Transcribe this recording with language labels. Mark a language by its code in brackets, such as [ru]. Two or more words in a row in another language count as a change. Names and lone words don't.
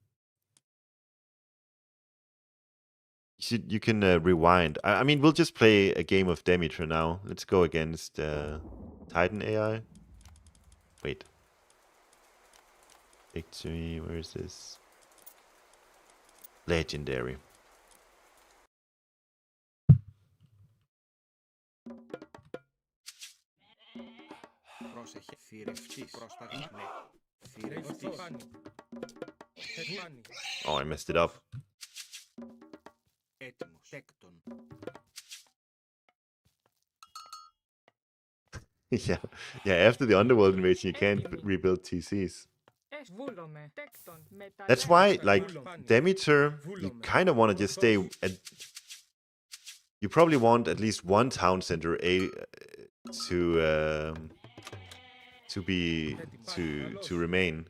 [en] You should You can rewind. I mean, we'll just play a game of Demeter now. Let's go against Titan AI. Wait. Victory, where is this? Legendary. [el] Πρόσεχε. Θηρευτής. Πρόσταγμα. Ναι. Θηρευτής. [en] Oh, I messed it up. [el] Έτοιμος. Τέκτον. [en] Yeah, after the Underworld Invasion, you can't rebuild TCs. That's why, like, Demeter, you kind of want to just stay at... You probably want at least one town center to remain.